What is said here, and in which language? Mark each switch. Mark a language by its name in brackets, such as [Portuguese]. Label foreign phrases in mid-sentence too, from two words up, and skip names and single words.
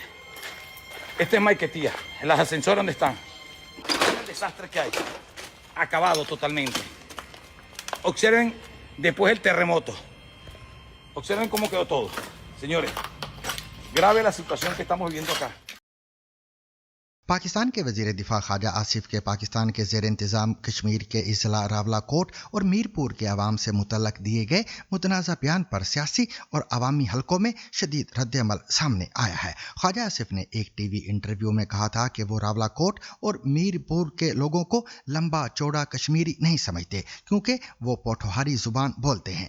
[Spanish] Este es Maiquetía, en las ascensores donde están. Mira el desastre que hay. Acabado totalmente. Observen después el terremoto. Observen cómo quedó todo. Señores, grave la situación que estamos viviendo acá. [Urdu] پاکستان کے وزیر دفاع خواجہ آصف کے پاکستان کے زیر انتظام کشمیر کے اضلاع راولا کوٹ اور میرپور کے عوام سے متعلق دیے گئے متنازعہ بیان پر سیاسی اور عوامی حلقوں میں شدید ردعمل سامنے آیا ہے. خواجہ آصف نے ایک ٹی وی انٹرویو میں کہا تھا کہ وہ راولا کوٹ اور میرپور کے لوگوں کو لمبا چوڑا کشمیری نہیں سمجھتے کیونکہ وہ پوٹھوہاری زبان بولتے ہیں.